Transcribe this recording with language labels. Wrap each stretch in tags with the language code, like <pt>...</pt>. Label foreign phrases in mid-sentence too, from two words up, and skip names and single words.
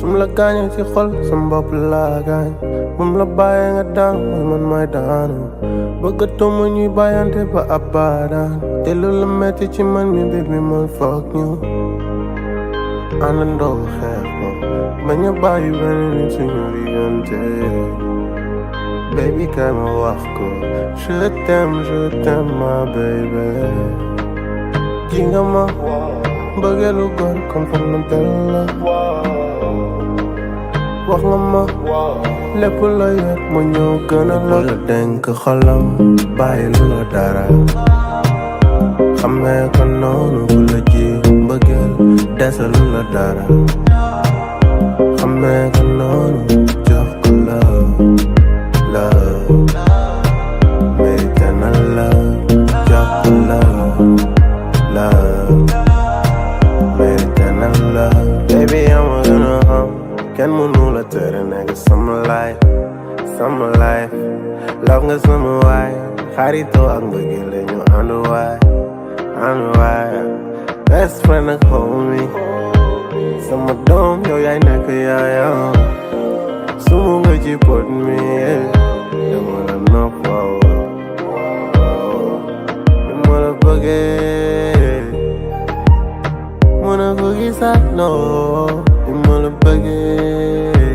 <wo>gaañee ci xol sama bopp laa gaañ moom la bàyyee nga daan mooy man may daanu bëggatuma ñuy bàyyante ba abadan te lu la metti ci man mi baby mooy fuck ñu àndandoo xeex ko bañ a bàyyi benn nit suñu diggante baby kay ma wax ko</wo> <fr>je t'aime</fr> <wo>ma baby ji nga ma bëggeelu góor kon foog na del la wax nga ma lépp la yëg ma ñëw gën a la dénk xolam bàyyi lu la dara xamee ko noonu bu la ji mbëggeel dese lu la dara xamee ko noonu jox ko love mérite na love jox ko love mérite na</wo> <en>love baby</en> <wo>ama gën a xam kenn mënu la tere nekk sama life love nga sama waay xaritoo ak mbëggeel la ñu ànd waay</wo> <en>best friend</en> <wo>ak homie sama doom yow yaay nekk yaayam sumu nga ci pot mi dama la nopp waaw dama la bëggee mën a ko gisaat noo dama la bëggee</wo>